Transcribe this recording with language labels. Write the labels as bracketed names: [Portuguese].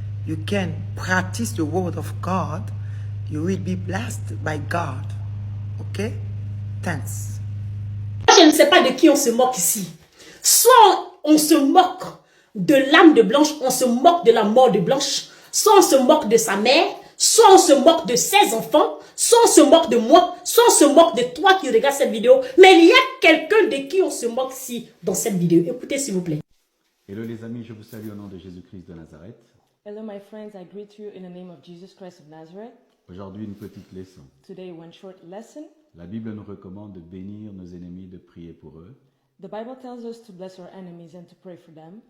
[English] You can practice the word of God. You will be blessed by God. Ok? Thanks. [French] Je ne sais pas de qui on se moque ici. Soit on se moque de l'âme de Blanche, on se moque de la mort de Blanche, soit on se moque de sa mère, soit on se moque de ses enfants, soit on se moque de moi, soit on se moque de toi qui regarde cette vidéo. Mais il y a quelqu'un de qui on se moque ici dans cette vidéo. Écoutez s'il vous plaît. Hello les amis, je vous salue au nom de Jésus-Christ de Nazareth. [English] Hello, my friends. I greet you in the name of Jesus Christ of Nazareth. [French] Aujourd'hui, une petite leçon. [English] Today, one short lesson. [French] La Bible nous recommande de bénir nos ennemis, de prier pour eux [English] The Bible tells us to bless our enemies and to pray for them